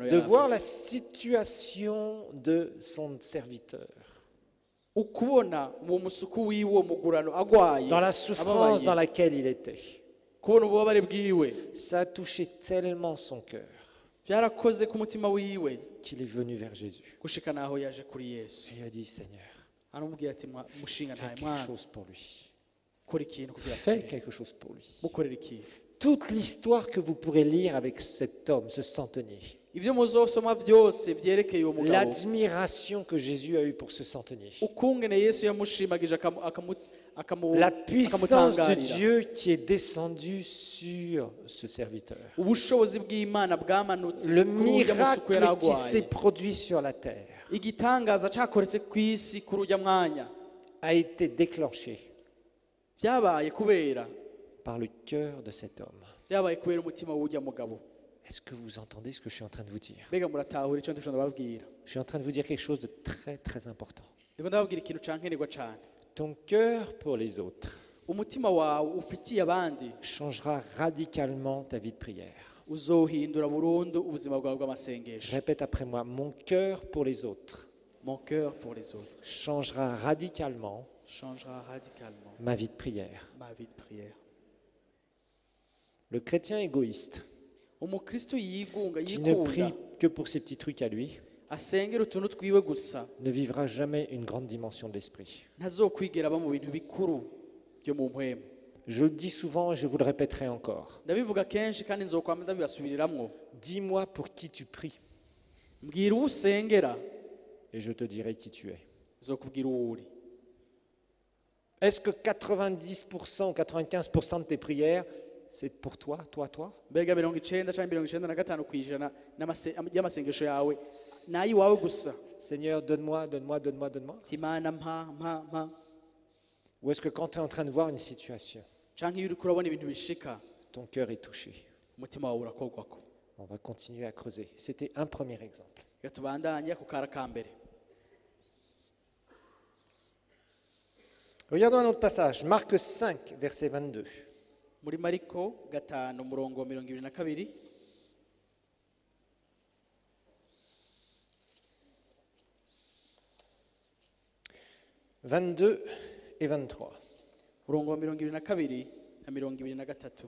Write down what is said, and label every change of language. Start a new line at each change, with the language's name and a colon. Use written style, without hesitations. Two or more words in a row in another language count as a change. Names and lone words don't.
French: De
Rundi: yari
French: voir la
Rundi: afise.
French: situation de son serviteur,
Rundi: ukubona uwo musuku w'iwo mugurano agwaye
French: dans la souffrance
Rundi: ababaye,
French: dans laquelle il était,
Rundi: kubona ububabare bwiwe
French: ça a touché tellement son cœur
Rundi: byarakoze ku mutima wiwe
French: qu'il est venu vers Jésus.
Rundi: gushika naho yaje kuri Yesu.
French: Et il a dit, Seigneur,
Rundi: aramubwira ati mushinga
French: fais
Rundi: ntaye
French: quelque
Rundi: mwana
French: chose pour lui.
Rundi: kora ikintu kugira
French: Fais
Rundi: ngo
French: quelque chose pour lui.
Rundi: mukorere ikintu.
French: Toute l'histoire que vous pourrez lire avec cet homme, ce centenier,
Rundi: ibyo muzosoma byose byerekeye uwo mugabo,
French: l'admiration que Jésus a eue pour ce centenier,
Rundi: ukungene Yesu yamushimagije
French: la puissance de
Rundi: akamutangarira,
French: Dieu qui est descendue sur ce serviteur,
Rundi: ubushobozi bw'Imana bwamanutse
French: le
Rundi: kuri urya musuku yari
French: miracle qui s'est
Rundi: agwaye,
French: produit sur la terre
Rundi: igitangaza cakoretse ku isi kuri urya mwanya
French: a été déclenché
Rundi: byabaye kubera
French: par le cœur de cet homme.
Rundi: byabaye kubera umutima w'urya mugabo.
French: Est-ce que vous entendez ce que je suis en train de vous dire?
Rundi: mbega muratahura icyo ndiko ndababwira?
French: Je suis en train de vous dire quelque chose de très très important.
Rundi: ndiko ndababwira ikintu cankenerwa cane.
French: Ton cœur pour les autres
Rundi: umutima wawe ufitiye abandi
French: changera radicalement ta vie de prière.
Rundi: uzohindura burundu ubuzima bwawe bw'amasengesho.
French: Répète après moi, mon cœur pour les autres mon cœur pour les autres changera radicalement changera radicalement ma vie de prière. ma vie de prière. Le chrétien égoïste
Rundi: umukristo yigunga
French: qui ne prie
Rundi: yikunda
French: que pour ces petits trucs à lui
Rundi: asengera utuntu twiwe gusa
French: ne vivra jamais une grande dimension de l'esprit.
Rundi: ntazokwigera aba mu bintu bikuru byo mu mpwemu.
French: Je le dis souvent et je vous le répéterai encore.
Rundi: ndabivuga kenshi kandi nzokwama ndabibasubiriramwo.
French: Dis-moi pour qui tu pries
Rundi: mbwira uwo usengera
French: et je te dirai qui tu es.
Rundi: nzokubwira uwo uri.
French: Est-ce que 90% ou 95% de tes prières, c'est pour toi?
Rundi: mbega 90 cyangwa 95 kw'ijana y'amasengesho yawe nayiwawe gusa?
French: Seigneur, donne-moi, donne-moi, donne-moi, donne-moi.
Rundi: timana mpa.
French: Ou est-ce que quand tu es en train de voir une situation,
Rundi: canke iyo uriko urabona ibintu bishika
French: ton cœur est touché?
Rundi: umutima wawe urakogwako?
French: On va continuer à creuser. C'était un premier exemple.
Rundi: reka tubandanye ku kara ka mbere.
French: Regardons un autre passage, Marc 5, verset 22.
Rundi: muri Mariko 5 umurongo wa 22.
French: 22 et 23.
Rundi: umurongo wa 22 na 23.